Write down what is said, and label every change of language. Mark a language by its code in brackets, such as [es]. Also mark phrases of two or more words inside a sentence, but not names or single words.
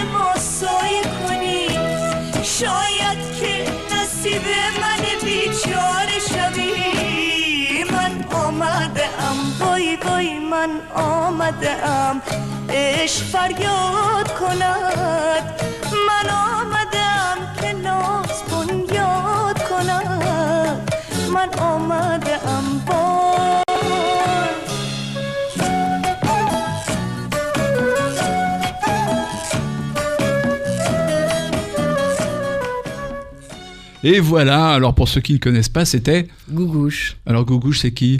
[fa] ما سایه کنی شاید که نصیب من بیچاره شبی من آمده ام وای من آمده ام عشق فریاد کند من آمده ام که ناز بنیاد کند من آمده ام [fr] Et voilà, alors pour ceux qui ne connaissent pas, c'était Gougouche. Alors Gougouche, c'est qui?